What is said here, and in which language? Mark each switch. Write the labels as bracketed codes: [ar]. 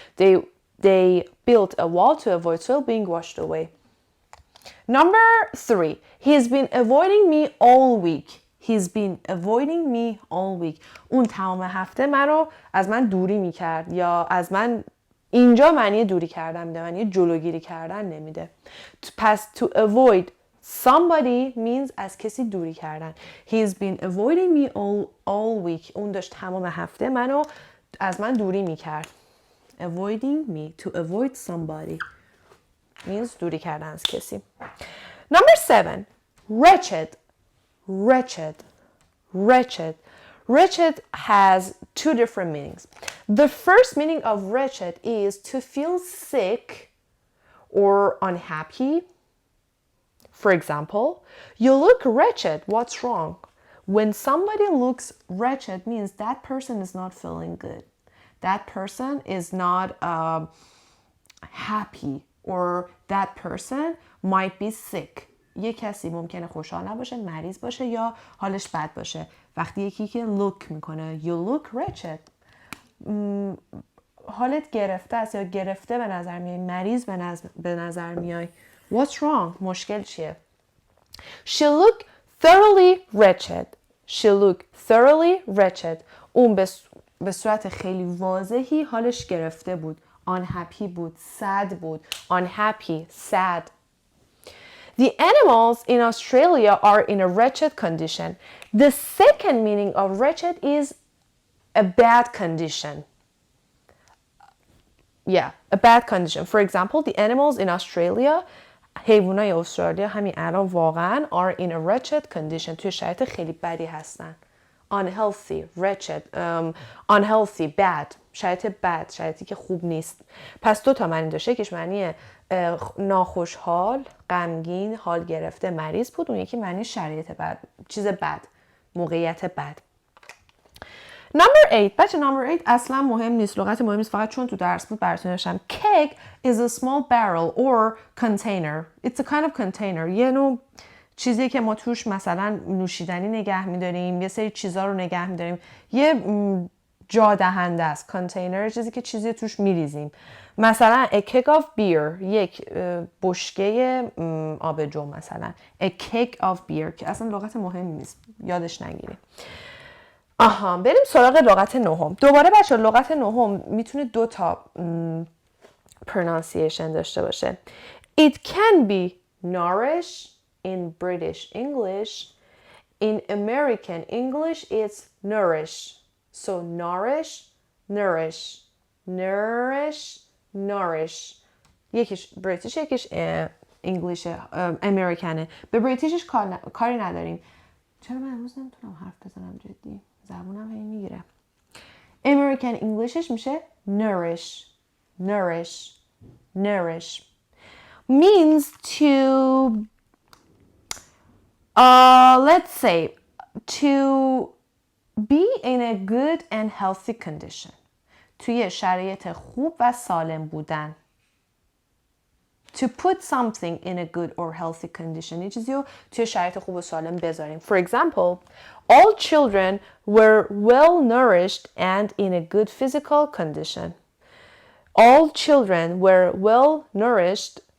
[en] They built a wall to avoid soil being washed away. Number 3. He's been avoiding me all week. He's been avoiding me all week. [fa] اون تمام هفته از من دوری میکرد یا از من اینجا معنی دوری کردن میده معنی جلوگیری کردن نمیده. پس [en] to avoid somebody means [fa] از کسی دوری کردن. [en] He's been avoiding me all week. [fa] اون داشت تمام هفته از من دوری میکرد. [en] Avoiding me. To avoid somebody means [fa] دوری کردن از کسی. [en] Number 7. Wretched. Wretched. Wretched. Wretched has two different meanings. The first meaning of wretched is to feel sick or unhappy. For example, you look wretched. What's wrong? When somebody looks wretched means that person is not feeling good. That person is not happy or that person might be sick. [fa] یه کسی ممکنه خوشحال نباشه، مریض باشه یا حالش بد باشه. وقتی یکی که look میکنه [en] you look wretched [fa] حالت گرفته است یا گرفته به نظر میای، مریض به نظر میای. [en] What's wrong? [fa] مشکل چیه؟ [en] She looked thoroughly wretched. She looked thoroughly wretched. [fa] اون به صورت خیلی واضحی حالش گرفته بود. [en] Unhappy بود. Sad بود. Unhappy. Sad. The animals in Australia are in a wretched condition. The second meaning of wretched is a bad condition. Yeah, a bad condition. For example, the animals in Australia [fa] حیوانای استرالیا همین الان واقعا [en] are in a wretched condition. [fa] توی شرایط خیلی بدی هستن. [en] Unhealthy, wretched, unhealthy, bad. [fa] شرایط بد، شرایطی که خوب نیست. پس دو تا معنی داشته. یکیش معنی ناخوشحال، غمگین، حال گرفته، مریض بود. اون یکی معنی شرایط بد، چیز بد، موقعیت بد. [en] Number 8. [fa] بچه number 8 اصلا مهم نیست. لغت مهم نیست. فقط چون تو درس بود براتون نوشتم. [en] Keg is a small barrel or container. It's a kind of container. [fa] یه نوع چیزی که ما توش مثلا نوشیدنی نگه می‌داریم، یه سری چیزا رو نگه می‌داریم. یه جا دهنده است. container چیزی که چیزی توش می‌ریزیم. مثلا [en] a keg of beer [fa] یک بشکه آبجو مثلا. [en] A keg of beer [fa] که اصلا لغت مهمی نیست. یادش نگیریم. بریم سراغ لغت نهم. دوباره بچه لغت نهم میتونه دو تا pronunciation داشته باشه. [en] It can be nourish in British English. In American English it's nourish. So nourish, nourish, nourish, nourish. [fa] یکیش بریتیش یکیش انگلیش امریکنه. به بریتیشش کاری نداریم. چرا من امروز نمیتونم حرف بزنم جدی؟ زبونم هی میگیره. [en] American Englishش میشه nourish, nourish, nourish. Means to, let's say, to be in a good and healthy condition. [fa] توی شرایط خوب و سالم بودن. [en] To put something in a good or healthy condition. [fa] یه چیزی رو توی شرایط خوب و سالم بذاریم. [en] For example, all children were well nourished and in a good physical condition. All children were well nourished.